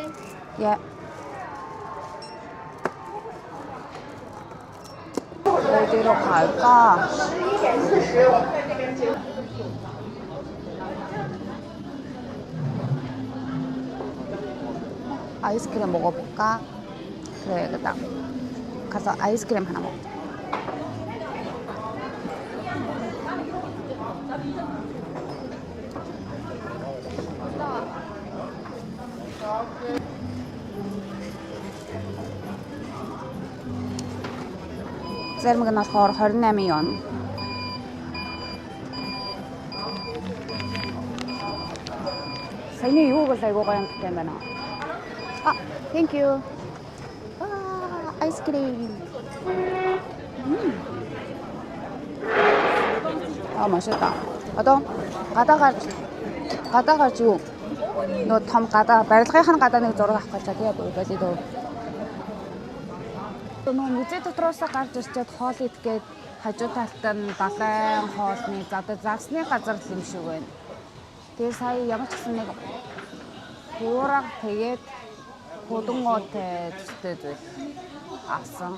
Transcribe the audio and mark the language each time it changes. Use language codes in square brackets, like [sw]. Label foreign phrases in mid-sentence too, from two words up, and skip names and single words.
[ko] 예. 어디로 갈까? 아이스크림 먹어볼까? 그래, 그다. 가서 아이스크림 하나 먹자. [mn] Зармаг нь болохоор 28 вон. Саяны юу бол айгуу гоё амттай байна. [en] Thank you. [ko] 아이스크림. 맛있다. 가다가지고 너 [mn] том гадаа барилгын гадааны зураг авах гэж тэгээ болоо. Нөө музей дотроос гарч ирчээд хоол идгээд хажуу талд нь далайн хоолны загсны газар юм шиг байна. Тэгээ сая ямар ч гэсэн нэг хуураг тэгээд худангуутай төстэй зүйл авсан.